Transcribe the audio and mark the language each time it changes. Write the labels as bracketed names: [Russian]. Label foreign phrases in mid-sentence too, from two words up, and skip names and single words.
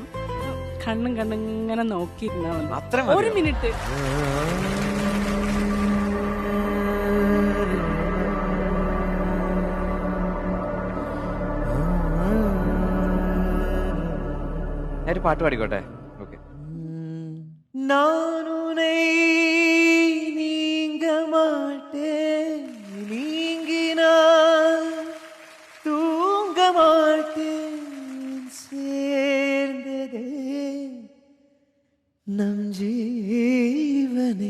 [Malayalam] കണ്ണും കണ്ണും ഇങ്ങനെ നോക്കിയിരുന്നാ മതി. ഒരു മിനിറ്റ്. ഒരു പാട്ട് പാടിക്കോട്ടെ. ഓക്കെ. [Tamil] நானுனை நீங்க மாட்டேன், நீங்கினால் தூங்க மாட்டேன். சேர்ந்ததே நம் ஜீவனை